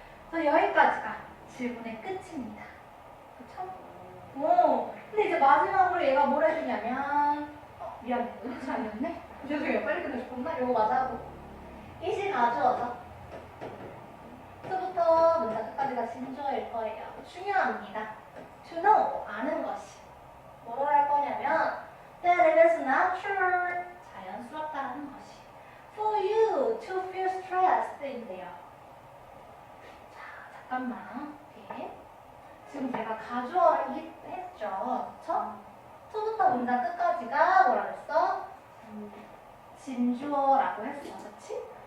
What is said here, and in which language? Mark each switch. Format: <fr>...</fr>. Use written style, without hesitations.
<ko>그래서 여기까지가 질문의 끝입니다. 그쵸? 오, 근데 이제 마지막으로 얘가 뭘 해주냐면 미안해, 이거 아니었네? 죄송해요, 빨리 끝내셨구나. 이거 맞아 하고 이시 가주어서 부터 문장 끝까지가 진주어일 거예요. 중요합니다.</ko> <en>to know,</en> <ko>아는 것이 뭐로 할 거냐면</ko> <en>that it is natural,</en> <ko>자연스럽다는 것이</ko> <en>for you to feel stressed</en> <ko>인데요. 자, 잠깐만. 오케이. 지금 제가 가주어를 했죠. 그쵸? 초부터 문장 끝까지가 뭐라 그랬어? 진주어라고 했어. 그치?</ko>